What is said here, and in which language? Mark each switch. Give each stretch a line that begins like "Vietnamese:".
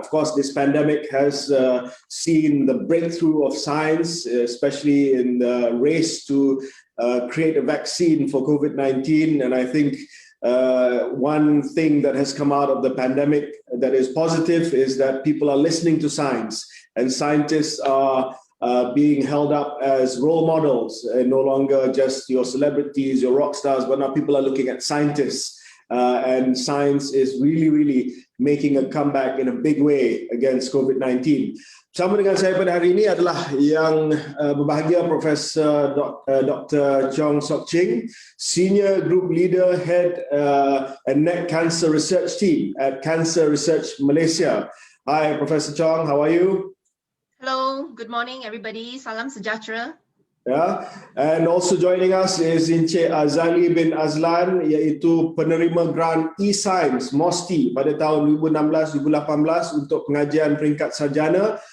English: Of course, this pandemic has seen the breakthrough of science, especially in the race to create a vaccine for COVID-19, and I think one thing that has come out of the pandemic that is positive is that people are listening to science, and scientists are being held up as role models, and no longer just your celebrities, your rock stars, but now people are looking at scientists. And science is really making a comeback in a big way against COVID-19.
Malay: Bersama dengan saya pada hari ini adalah yang berbahagia Profesor Dr.
English: Chong Sok Ching, Senior Group Leader, Head and Neck Cancer Research Team at Cancer Research Malaysia. Hi, Professor Chong, how are you? Hello, good morning everybody.
Malay: Salam sejahtera.
English: Yeah. And also joining us is
Malay: Encik Azali bin Azlan, iaitu penerima grant eScience MOSTI pada tahun 2016-2018 untuk pengajian peringkat sarjana.